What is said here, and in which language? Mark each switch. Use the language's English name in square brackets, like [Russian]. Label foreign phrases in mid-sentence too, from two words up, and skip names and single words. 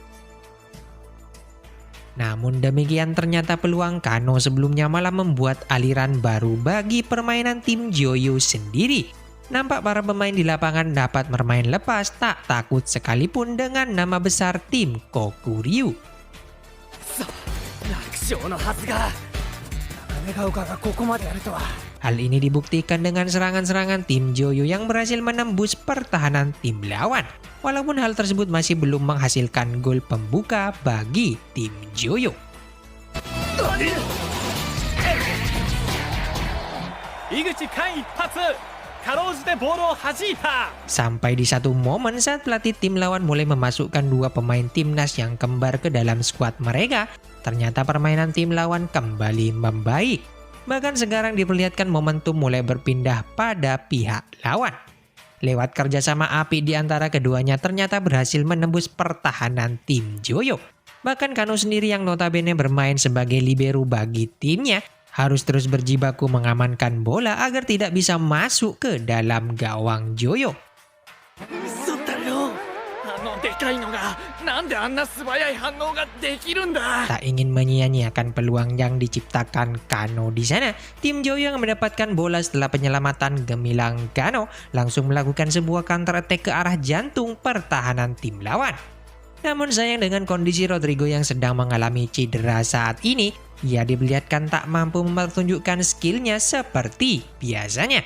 [Indonesian] Namun demikian ternyata peluang Kano sebelumnya malah membuat aliran baru bagi permainan tim Joyo sendiri. Nampak para pemain di lapangan dapat bermain lepas tak takut sekalipun dengan nama besar tim Kokuryu. [Japanese] 楽勝のはずが長岡がここまでやるとは。 [Indonesian] Hal ini dibuktikan dengan serangan-serangan tim Joyo yang berhasil menembus pertahanan tim lawan. Walaupun hal tersebut masih belum menghasilkan gol pembuka bagi tim Joyo. [Japanese] 井口間一発かろうじてボールを弾いた。 [Indonesian] Sampai di satu momen saat pelatih tim lawan mulai memasukkan dua pemain timnas yang kembar ke dalam skuad mereka, ternyata permainan tim lawan kembali membaik. Bahkan sekarang diperlihatkan momentum mulai berpindah pada pihak lawan. Lewat kerjasama apik di antara keduanya ternyata berhasil menembus pertahanan tim Joyo. Bahkan Kano sendiri yang notabene bermain sebagai libero bagi timnya harus terus berjibaku mengamankan bola agar tidak bisa masuk ke dalam gawang Joyo. [Japanese] 嘘だよ。でかいのがなんであんな素早い反応ができるんだ。 [Indonesian] Tak ingin menyia-nyiakan peluang yang diciptakan Kano di sana, tim Joyo yang mendapatkan bola setelah penyelamatan gemilang Kano langsung melakukan sebuah [English] counter attack [Indonesian] ke arah jantung pertahanan tim lawan. Namun sayang dengan kondisi Rodrigo yang sedang mengalami cedera saat ini, ia diperlihatkan tak mampu mempertunjukkan skillnya seperti biasanya.